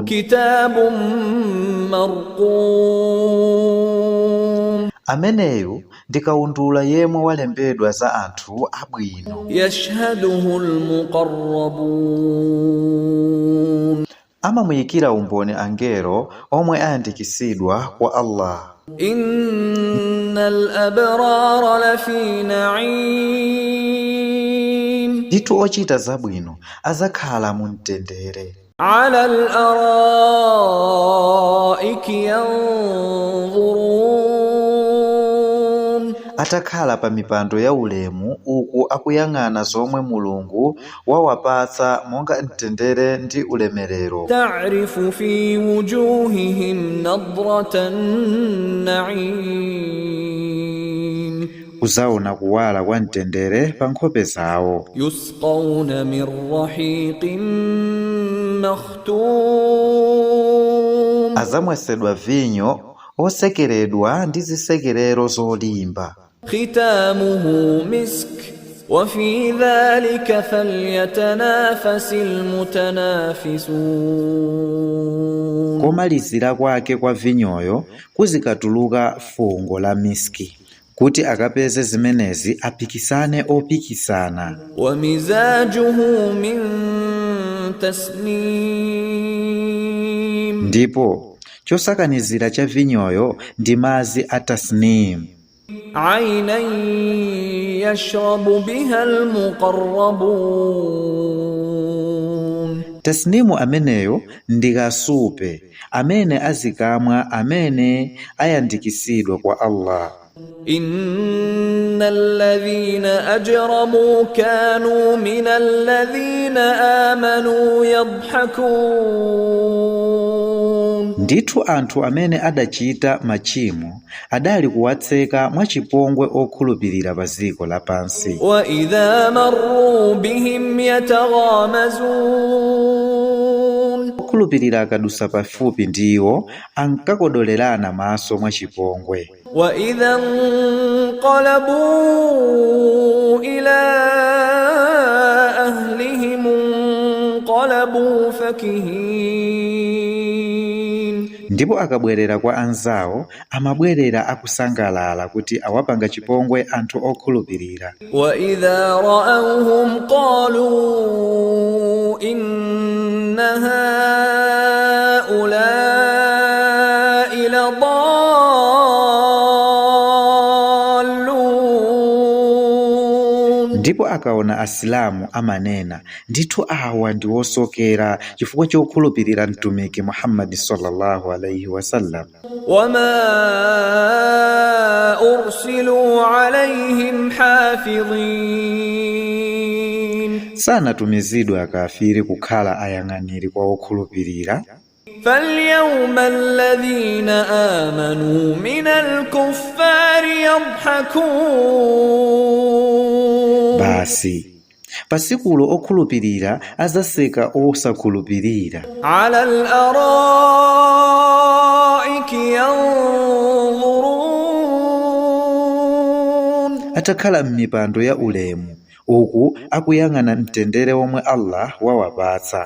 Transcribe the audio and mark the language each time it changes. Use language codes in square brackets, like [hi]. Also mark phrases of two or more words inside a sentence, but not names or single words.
[ar] كتاب مرقوم. [ny] Ameneyu ndi kaundula yemwe walembedwa za anthu abwino. [ar] يشهده المقربون. [ny] Amamuyikira umboni angelo omwe ayandikitsidwa kwa Allah. [ar] إن الأبرار لفي نعيم. [ny] Ndithu ochita zabwino azakhala mu mtendere. [ar] على الأرائك أرائك ينظرون [ny] atakhala pa mipando ya ulemu uku akuyang'ana zomwe Mulungu wawapatsa monga mtendere ndi ulemerero. [ar] تعرف في وجوههم نضرة النعيم [ny] Uzaona kuwala kwa mtendere pa nkhope zawo. [ar] يسقون من رحيق مختوم [ny] Azamwesedwa vinyo osekeredwa ndi zisekerero zolimba. [ar] ختامه مسك وفي ذلك فليتنافس المتنافسون. [ny] Komalizira kwake kwa vinyoyo kuzikatuluka fungo la miski, kuti akapeze zimenezi apikisane opikisana. [ar] ومزاجه من تسنيم [ny] Ndipo chosakanizira cha vinyoyo ndi madzi a tasnim. [ar] عينا يشرب بها المقربون. [ny] Tasnimu ameneyo ndi kasupe amene azikamwa amene ayandikisidwa kwa Allah. [ar] إن الذين أجرموا كانوا من الذين آمنوا يضحكون. [ny] Ndithu anthu amene adachita machimo adali kuwatseka mwachipongwe okhulupirira pa dziko lapansi. [ar] وإذا مروا بهم يتغامزون. [ny] Okhulupirira akadusa pafupi ndiwo ankakodolerana maso mwachipongwe. [ar] وإذا انقلبوا إلى أهلهم انقلبوا فكهين. [ny] Ndipo akabwerera kwa anzawo amabwerera akusangalala kuti awapanga chipongwe anthu okhulupirira. [ar] وإذا رأوهم قالوا إن هؤلاء لضالون. [ny] Ndipo akaona Asilamu amanena, ndithu awa ndi osokera chifukwa chokhulupirira mtumiki Muhammad [ar] صلى الله عليه وسلم. وما أرسلوا عليهم حافظين. [ny] Sanatumizidwe akafiri kukhala ayang'aniri kwa okhulupirira. [ar] فاليوم الذين آمنوا من الكفار يضحكون. [ny] Basi pasikulo okhulupirira azaseka osakhulupirira. [ar] على الأرائك ينظرون. [ny] Atakhala m'mipando ya ulemu uku akuyang'ana mtendere omwe Allah wawapatsa.